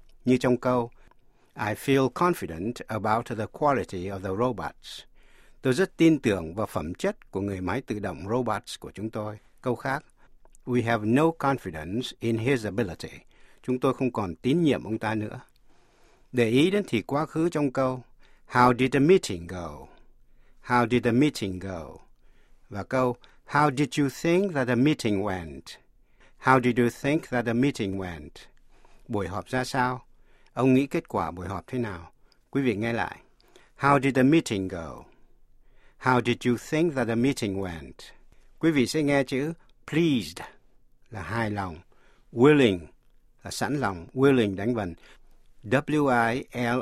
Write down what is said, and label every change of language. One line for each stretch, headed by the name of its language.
Vietnamese: Như trong câu,
English: I feel confident about the quality of the robots.
Vietnamese: Tôi rất tin tưởng vào phẩm chất của người máy tự động robots của chúng tôi. Câu khác,
English: we have no confidence in his ability.
Vietnamese: Chúng tôi không còn tín nhiệm ông ta nữa. Để ý đến thì quá khứ trong câu
English: How did the meeting go? How did the meeting go?
Vietnamese: Và câu
English: How did you think that the meeting went? How did you think that the meeting went?
Vietnamese: Buổi họp ra sao? Ông nghĩ kết quả buổi họp thế nào? Quý vị nghe lại.
English: How did the meeting go? How did you think that the meeting went?
Vietnamese: Quý vị sẽ nghe chữ pleased là hài lòng, willing là sẵn lòng, willing đánh vần, W-I-L-L-I-N-G.